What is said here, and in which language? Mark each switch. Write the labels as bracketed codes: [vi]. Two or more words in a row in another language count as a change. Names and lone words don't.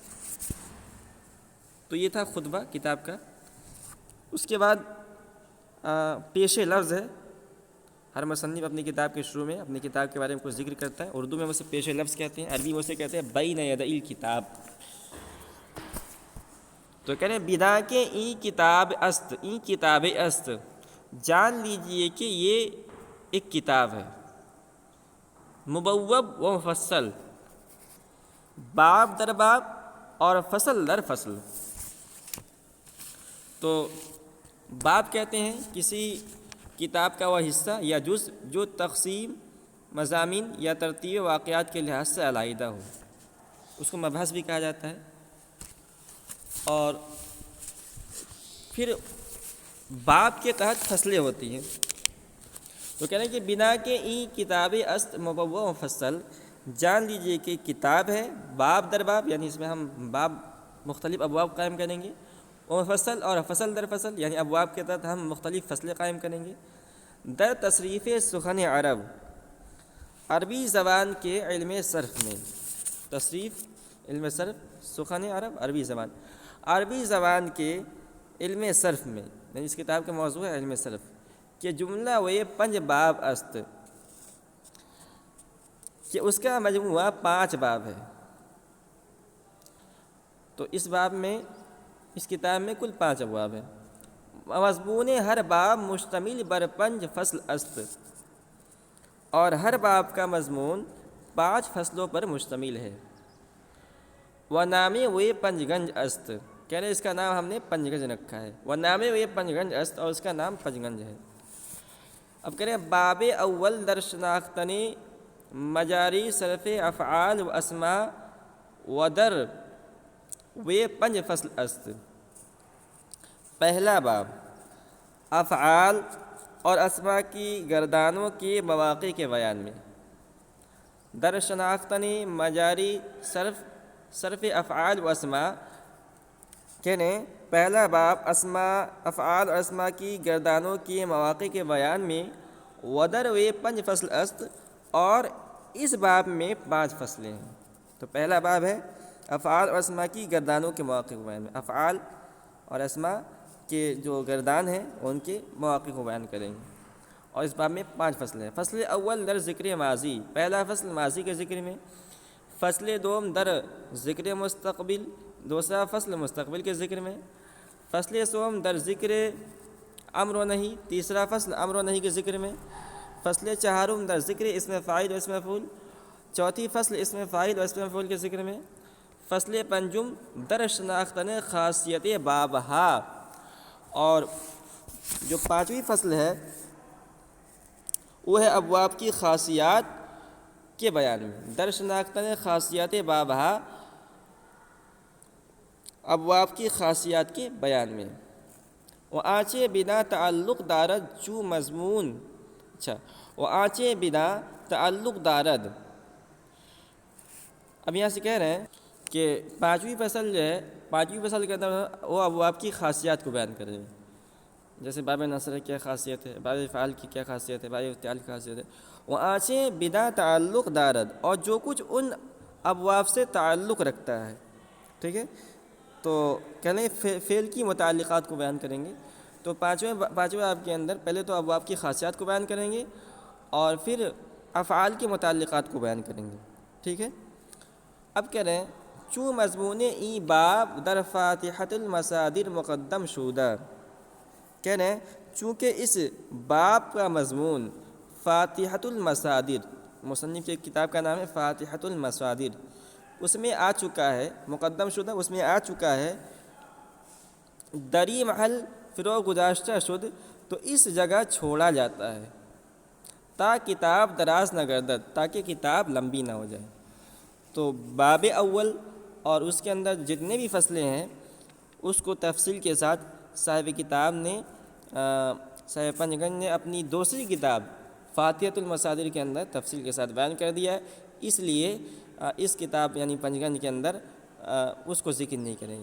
[ur] تو یہ تھا خطبہ کتاب کا۔ اس کے بعد پیش لفظ ہے۔ ہر مصنف اپنی کتاب کے شروع میں اپنی کتاب کے بارے میں کچھ ذکر کرتا ہے۔ اردو میں اسے پیش لفظ کہتے ہیں، عربی میں اسے کہتے ہیں [ar] بین یدئی الکتاب۔ [ur] تو کہہ رہے ہیں [fa] بنا کے ای کتاب است، [ur] ای کتاب است، جان لیجئے کہ یہ ایک کتاب ہے، [fa] مبوب و مفصل، باب در باب اور فصل در فصل۔ [ur] تو باب کہتے ہیں کسی کتاب کا وہ حصہ یا جز جو تقسیم، مضامین یا ترتیب واقعات کے لحاظ سے علیحدہ ہو، اس کو مبحث بھی کہا جاتا ہے۔ اور پھر باب کے تحت فصلیں ہوتی ہیں۔ تو کہہ رہے ہیں کہ [fa] بنا کے ای کتاب است مبوب و مفصل، [ur] جان لیجئے کہ کتاب ہے [fa] باب در باب، [ur] یعنی اس میں ہم باب مختلف ابواب قائم کریں گے، [fa] و مفصل، [ur] اور [fa] فصل در فصل، [ur] یعنی ابواب کے تحت ہم مختلف فصلیں قائم کریں گے۔ [fa] در تصریف سخن عرب، [ur] عربی زبان کے علم صرف میں، تصریف علم صرف، [fa] سخن عرب [ur] عربی زبان، عربی زبان کے علم صرف میں، یعنی اس کتاب کا موضوع ہے علم صرف، [fa] کہ جملہ و پنج باب است، [ur] کہ اس کا مجموعہ 5 باب ہے۔ تو اس باب میں، اس کتاب میں کل 5 ابواب ہیں۔ [fa] مضمون ہر باب مشتمل بر 5 فصل است، [ur] اور ہر باب کا مضمون 5 فصلوں پر مشتمل ہے۔ [fa] و نامی وے پنجگنج است، [ur] کہہ رہے اس کا نام ہم نے پنجگنج رکھا ہے۔ [fa] و نامی وے پنجگنج است، [ur] اور اس کا نام پنجگنج ہے۔ اب کہہ رہے ہیں [fa] باب اول در شناختن مجاری صرف افعال و اسماء و در وے 5 فصل است۔ [ur] پہلا باب افعال اور اسماء کی گردانوں کے مواقع کے بیان میں۔ [fa] در شناختن مجاری صرف افعال و اسماء، [ur] کہنے پہلا باب اسماء، افعال اور اسماء کی گردانوں کے مواقع کے بیان میں، [fa] ودر وے 5 فصل است، [ur] اور اس باب میں 5 فصلیں ہیں۔ تو پہلا باب ہے افعال اور اسماء کی گردانوں کے مواقع کے بیان میں۔ افعال اور اسماء کے جو گردان ہیں ان کے مواقع کو بیان کریں گے، اور اس باب میں 5 فصلیں ہیں۔ [fa] فصل اول در ذکر ماضی، [ur] پہلا فصل ماضی کے ذکر میں۔ [fa] فصل دوم در ذکر مستقبل، [ur] دوسرا فصل مستقبل کے ذکر میں۔ [fa] فصل سوم در ذکر امر و نہی، [ur] تیسرا فصل امر و نہی کے ذکر میں۔ [fa] فصل چہارم در ذکر اسم فاعل و اسم مفعول، [ur] چوتھی فصل اسم فاعل و اسم مفعول کے ذکر میں۔ [fa] فصل پنجم در شناختن خاصیت بابہا، [ur] اور جو 5ویں فصل ہے وہ ہے ابواب کی خاصیات کے بیان میں۔ [fa] در شناختن خاصیت بابہا، [ur] ابواب کی خاصیات کے بیان میں۔ [fa] وہ آنچے بنا تعلق دارد چو مضمون، وہ آنچے بنا تعلق دارد، [ur] اب یہاں سے کہہ رہے ہیں کہ 5ویں فصل جو ہے، 5ویں فصل کے اندر وہ ابواب کی خاصیات کو بیان کریں گے، جیسے باب نصر کی کیا خاصیت ہے، باب فعال کی کیا خاصیت ہے، باب افتعال کی خاصیت ہے۔ [fa] وہ آنچیں بنا تعلق دارد، [ur] اور جو کچھ ان ابواب سے تعلق رکھتا ہے، ٹھیک ہے، تو کہنے فعل کی متعلقات کو بیان کریں گے۔ تو پانچویں باب کے اندر پہلے تو ابواب کی خاصیات کو بیان کریں گے، اور پھر افعال کی متعلقات کو بیان کریں گے، ٹھیک ہے۔ اب کہہ رہے ہیں [fa] چوں مضمون ای باب در فاتحۃ المصادر مقدم شودہ، [ur] کہہ رہے ہیں چونکہ اس باب کا مضمون فاتحۃ المصادر، مصنف کی کتاب کا نام ہے فاتحۃ المصادر، اس میں آ چکا ہے، [fa] مقدم شدہ [ur] اس میں آ چکا ہے، [fa] دری محل فرو گزاشتہ شد، [ur] تو اس جگہ چھوڑا جاتا ہے [fa] تا کتاب دراز نہ گردد، [ur] تاکہ کتاب لمبی نہ ہو جائے۔ تو باب اول اور اس کے اندر جتنے بھی فصلیں ہیں اس کو تفصیل کے ساتھ صاحب کتاب نے، صاحب پنجگنج نے اپنی دوسری کتاب فاتحۃ المصادر کے اندر تفصیل کے ساتھ بیان کر دیا ہے، اس لیے اس کتاب یعنی پنجگنج کے اندر اس کو ذکر نہیں کریں گے۔